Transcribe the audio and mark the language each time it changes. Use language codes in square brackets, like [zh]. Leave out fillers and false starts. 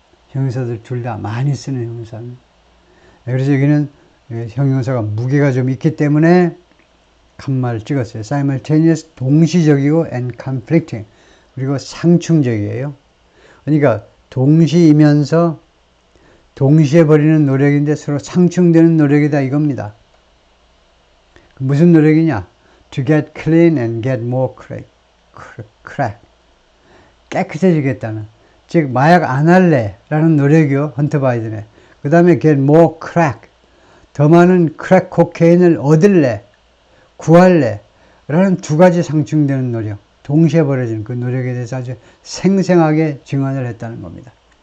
[ko] 형용사들 둘 다 많이 쓰는 형용사는. 그래서 여기는 형용사가 무게가 좀 있기 때문에 칸마를 찍었어요. simultaneous 동시적이고 [en] and conflicting [ko] 그리고 상충적이에요. 그러니까 동시이면서 동시에 벌이는 노력인데 서로 상충되는 노력이다 이겁니다. 무슨 노력이냐? [en] To get clean and get more crack. [ko] 깨끗해지겠다는. 즉 마약 안 할래 라는 노력이요. 헌터 바이든의. 그 다음에 [en] get more crack. [ko] 더 많은 크랙 코케인을 얻을래, 구할래 라는 두 가지 상충되는 노력, 동시에 벌어지는 그 노력에 대해서 아주 생생하게 증언을 했다는 겁니다.